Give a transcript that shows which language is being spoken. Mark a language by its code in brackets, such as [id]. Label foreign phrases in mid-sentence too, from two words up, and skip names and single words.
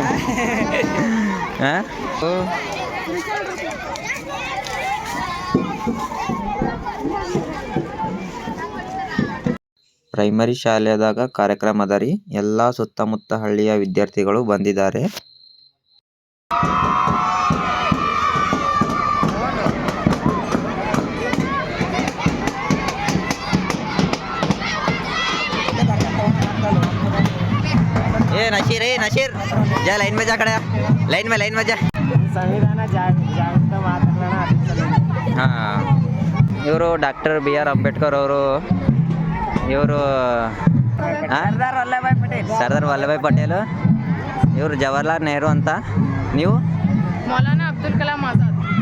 [kn] ಹಾಂ, ಪ್ರೈಮರಿ ಶಾಲೆದಾಗ ಕಾರ್ಯಕ್ರಮ ಅದ ರೀ. ಎಲ್ಲ ಸುತ್ತಮುತ್ತ ಹಳ್ಳಿಯ ವಿದ್ಯಾರ್ಥಿಗಳು ಬಂದಿದ್ದಾರೆ. [hi] नशीर जा लाइन में जा, खड़ा लाइन में जा. [kn] ಸಂವಿಧಾನ ಜಾಗೃತ ಮಾತನಾಡೋಣ. ಹಾಂ, ಇವರು ಡಾಕ್ಟರ್ BR ಅಂಬೇಡ್ಕರ್ ಅವರು. ಇವರು ಸರ್ದಾರ್ ವಲ್ಲಭಾಯ್ ಪಟೇಲ್. ಇವರು ಜವಾಹರ್ಲಾಲ್ ನೆಹರು ಅಂತ. ನೀವು ಮೌಲಾನಾ ಅಬ್ದುಲ್ ಕಲಾಂ ಆಜಾದ್.